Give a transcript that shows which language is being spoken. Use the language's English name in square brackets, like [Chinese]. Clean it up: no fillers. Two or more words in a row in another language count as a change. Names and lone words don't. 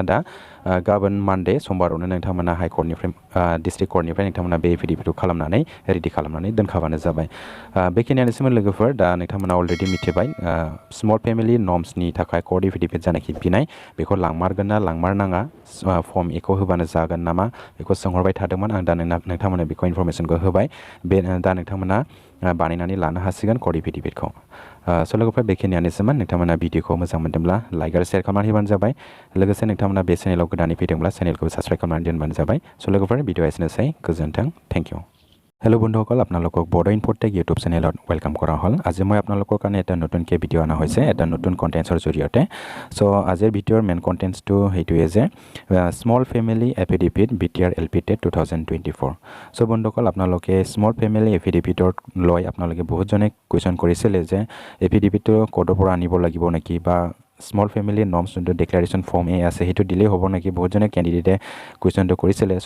[Bodo] दा गाबोन मानडे समबारावनो नोंथांमोना हाइकर्टनिफ्राय डिस्ट्रिक्ट कर्टनिफ्राय नोंथांमोना बे एफिडेभिटखौ खालामनानै रेडि खालामनानै दोनखाबानो जाबाय बेखिनियानोसैमोन लोगोफोर दा नोंथांमोना अलरेडि मिथिबाय [English] small family norms [Bodo] थाखाय [English] court affidavit [Bodo] जानाखि बिनाय बेखौ लांमारगोन ना लांमारनाङा फर्म एखौ होबानो जागोन नामा बेखौ सोंहरबाय थादोंमोन आं दा नोंथांमोननो बेखौ इनफरमेसनखौ होबाय बे दा नोंथांमोना बानायनानै लानो हासिगोन कर्ट एफिडेभिटखौ स' लोगोफोर बेखिनियानोसैमोन नोंथांमोना भिडिअखौ मोजां मोनदोंब्ला लाइक आरो शेयार खालामनानै होबानो जाबाय लोगोसे नोंथांमोना बे चेनेलाव गोदानै फैदोंब्ला चेनेलखौ साबस्क्राइब खालामनानै दोनबानो जाबाय स' लोगोफोर भिडिअ एसेनोसै गोजोन्थों थेंक इउ [Assamese] হেল্ল' বন্ধুসকল আপোনালোকক বড়ো ইনফোটেক ইউটিউব চেনেলত ৱেলকাম কৰা হ'ল আজি মই আপোনালোকৰ কাৰণে এটা নতুনকৈ ভিডিঅ' অনা হৈছে এটা নতুন কণ্টেণ্টছৰ জৰিয়তে চ' আজিৰ ভিডিঅ'ৰ মেইন কণ্টেণ্টছটো সেইটোৱে যে [English] small family affidavit [Assamese] BTR LP TET 2024 চ' বন্ধুসকল আপোনালোকে [English] small family affidavit [Assamese] লৈ আপোনালোকে বহুতজনে কুৱেশ্যন কৰিছিলে যে এফিডেভিটটো ক'ৰ পৰা আনিব লাগিব নেকি বা [English] small family norms [Assamese] যোনটো [English] declaration form [Assamese] এ আছে সেইটো দিলেই হ'ব নেকি বহুতজনে কেণ্ডিডেটে কুৱেশ্যনটো কৰিছিলে চ'